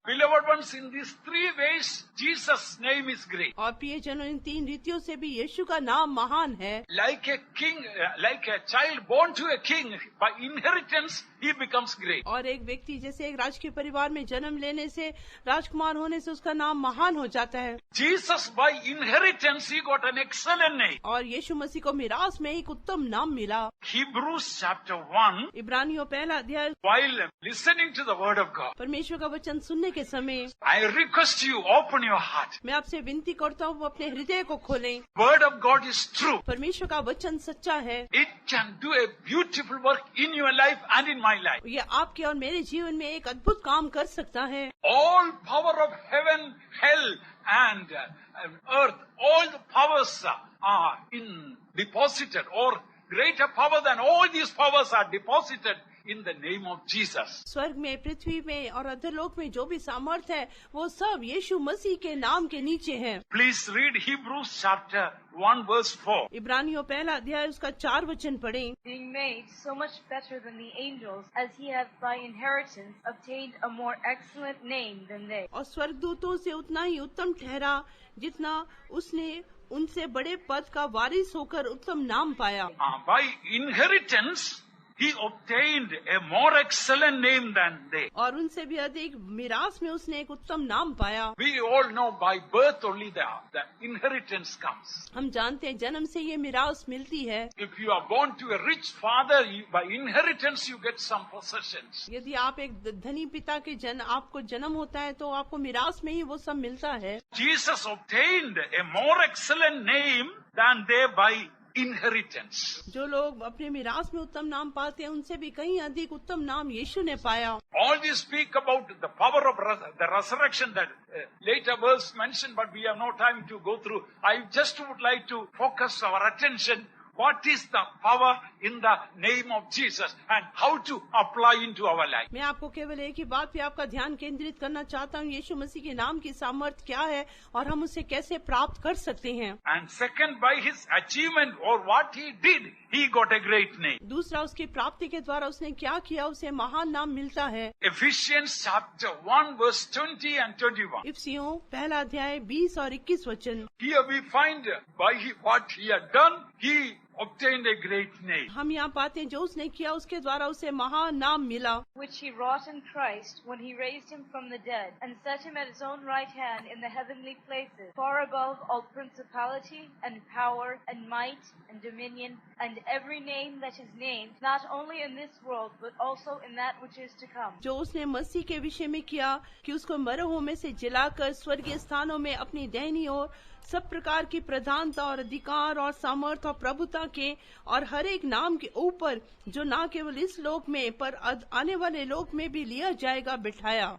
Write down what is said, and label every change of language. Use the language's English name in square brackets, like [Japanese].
[English] Beloved ones, in these 3 ways, Jesus' name is great. [Hindi] और प्रियजनों, इन 3 रीतियों से भी यीशु का नाम महान है। [English] Like a king, like a child born to a king, by inheritance, he becomes great. [Hindi] और एक व्यक्ति जैसे एक राजकीय परिवार में जन्म लेने से, राजकुमार होने से उसका नाम महान हो जाता है। [English] Jesus, by inheritance, he got an excellent name. [Hindi] और यीशु मसीह को मिरास में एक उत्तम नाम मिला। [English] Hebrews chapter 1, [Hindi] इब्रानियों 1 अध्याय। [English] while listening to the word of God, [Hindi] परमेश्वर का वचन सुनने के समय [English] I request you, open your heart. [Hindi] मैं आपसे विनती करता हूँ, अपने हृदय को खोलें। [English] Word of God is true. [Hindi] परमेश्वर का वचन सच्चा है। [English] It can do a beautiful work in your life and in my life. [Hindi] ये आपके और मेरे जीवन में एक अद्भुत काम कर सकता है। [English] All power of heaven, hell, and earth, all the powers are deposited, or greater power than all these powers are deposited in the name of Jesus. [Hindi] स्वर्ग में, पृथ्वी में और अधोलोक में जो भी सामर्थ है, वो सब यीशु मसीह के नाम के नीचे है। [English] Please read Hebrews chapter 1 verse 4. [Hindi] इब्रानियों 1 अध्याय उसका 4 वचन पढ़ें। [English] Being made so much better than the angels, as he hath by inheritance obtained a more excellent name than they. [Hindi] और स्वर्गदूतों से उतना ही उत्तम ठहरा जितना उसने उनसे बड़े पद का वारिस होकर उत्तम नाम पाया। [English] By inheritance, he obtained a more excellent name than they. [Hindi] और उनसे भी अधिक मिरास में उसने एक उत्तम नाम पाया। [English] We all know by birth only the inheritance comes. [Hindi] हम जानते हैं जन्म से ये मिरास मिलती है। [English] If you are born to a rich father, by inheritance you get some possessions. [Hindi] यदि आप एक धनी पिता के आपको जन्म होता है तो आपको मिरास में ही वो सब मिलता है। [English] Jesus obtained a more excellent name than they by inheritance. [Hindi] जो लोग अपने मिरास में उत्तम नाम पाते हैं, उनसे भी कहीं अधिक उत्तम नाम यीशु ने पाया। [English] All these speak about the power of the resurrection that later verse mentioned, but we have no time to go through. I just would like to focus our attention. What is the power in the name of Jesus and how to apply into our life? [Hindi] मैं आपको केवल एक ही बात पे आपका ध्यान केंद्रित करना चाहता हूँ, यीशु मसीह के नाम की सामर्थ क्या है और हम उसे कैसे प्राप्त कर सकते हैं। [English] And second, by his achievement or what he did, he got a great name. [Hindi] दूसरा, उसकी प्राप्ति के द्वारा उसने क्या किया, उसे महान नाम मिलता है। [English] Ephesians chapter 1 verse 20 and 21. [Hindi] इफिसियों 1 अध्याय 20 और 21 वचन। [English] Here we find by what he had done, he obtained a great name. [Hindi] हम यहाँ पाते हैं जो उसने किया उसके द्वारा उसे महान नाम मिला। [English] Which he wrought in Christ when he raised him from the dead and set him at his own right hand in the heavenly places, far above all principality and power and might and dominion and every name that is named, not only in this world but also in that which is to come. [Hindi] जो उसने मसीह के विषय में किया कि उसको मरहुओं में से जिलाकर स्वर्गीय स्थानों में अपनी दाहिनी ओर सब प्रकार की प्रधानता और अधिकार और सामर्थ और प्रभुता के और हर एक नाम के ऊपर जो न केवल इस लोक में पर आने वाले लोक में भी लिया जाएगा बिठाया।